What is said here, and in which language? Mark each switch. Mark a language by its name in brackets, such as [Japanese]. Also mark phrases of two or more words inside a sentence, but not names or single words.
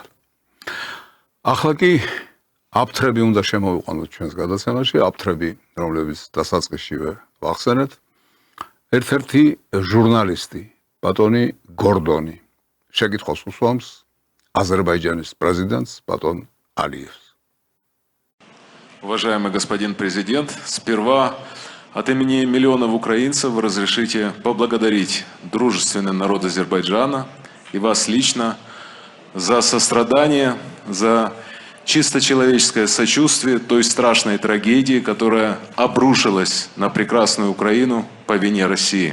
[Georgian] ახლა კი აფთრები უნდა შემოვიყვანოთ ჩვენს გადაცემაში, აფთრები, რომლებიც დასაწყისშივე ვახსენეთ. ერთ-ერთი ჟურნალისტი, ბატონი გორდონი, შეკითხვას უსვამს Азербайджанის президентს ბატონ ალიევს. [Russian] Уважаемый господин президент, сперва от имени миллионов украинцев разрешите поблагодарить дружественный народ Азербайджана и вас лично за сострадание, за чисто человеческое сочувствие той страшной трагедии, которая обрушилась на прекрасную Украину по вине России.